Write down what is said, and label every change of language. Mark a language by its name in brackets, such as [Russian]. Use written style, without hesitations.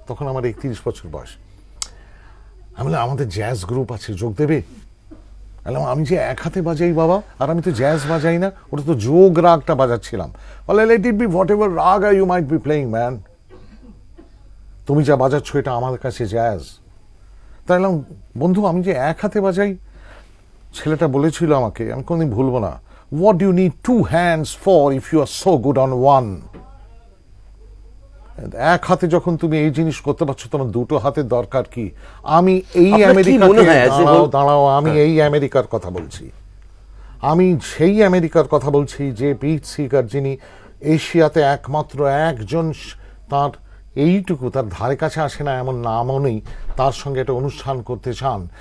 [Bangla] তখন আমার 31 বছর বয়স। আমি বললাম, আমাদের জ্যাজ গ্রুপ আছে, যোগ দেবে? আমি যে এক হাতে বাজাই বাবা, আর আমি তো জ্যাজ বাজাই না, ওটা তো যোগ রাগটা বাজাচ্ছিলাম। বলে, [English] let it be whatever raag you might be playing man, [Bangla] তুমি যা বাজাচ্ছ এটা আমার কাছে জ্যাজ। তাই বললাম, বন্ধু আমি যে এক হাতে বাজাই। ছেলেটা বলেছিল আমাকে, আমি কোনদিন ভুলবো না, [English] what do you need 2 hands for if you are so good on one? [Bangla] এক হাতে যখন তুমি এই জিনিস করতে পারছো, তোমার 2টো হাতের দরকার কি? আমি এই দাঁড়াও, আমি এই আমেরিকার কথা বলছি। আমি সেই আমেরিকার কথা বলছি যে পিট সিগার, যিনি এশিয়াতে একমাত্র একজন, তার এইটুকু তার ধারে কাছে আসে না এমন নামও নেই, তার সঙ্গে একটা অনুষ্ঠান করতে চান।